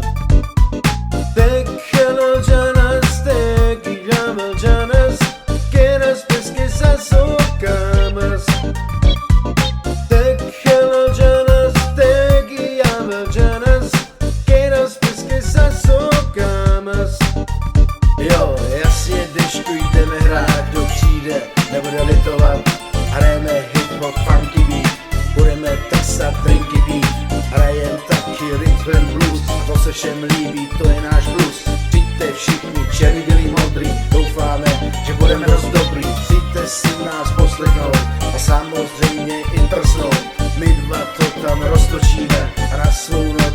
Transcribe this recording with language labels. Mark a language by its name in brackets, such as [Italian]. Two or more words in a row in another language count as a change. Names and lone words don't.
[Czech] Tequila janas, tequila janas, que nas pesquisas socamas. Tequila janas, tequila janas, que nas pesquisas socamas. Jo, jasně, dečku, jdeme hrát, kdo přijde, nebude litovat. Hrajeme hip-hop, funky beat, budeme trsat, drinky pít. Hrajem taky [English] rhythm and blues, [Czech] a to se všem líbí, to je náš blues. Přijďte všichni, černý, bílý, modrý, doufáme, že budeme dost dobrý. Přijďte si nás poslechnout a samozřejmě i trsnout. My dva to tam roztočíme a na svou